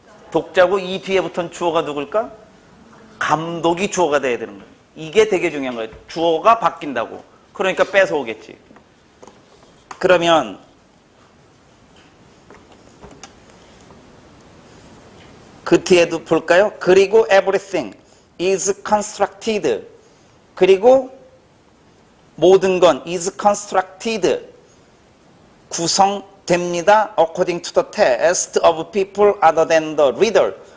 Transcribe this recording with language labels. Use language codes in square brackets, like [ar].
[ko] 독자고 이 뒤에 붙은 주어가 누굴까? 감독이 주어가 돼야 되는 거예요. 이게 되게 중요한 거예요. 주어가 바뀐다고. 그러니까 뺏어오겠지. 그러면 그 뒤에도 볼까요? 그리고 [en] everything is constructed. [ko] 그리고 모든 건 [en] is constructed. [ko] 구성됩니다. [en] according to the taste of people other than the reader.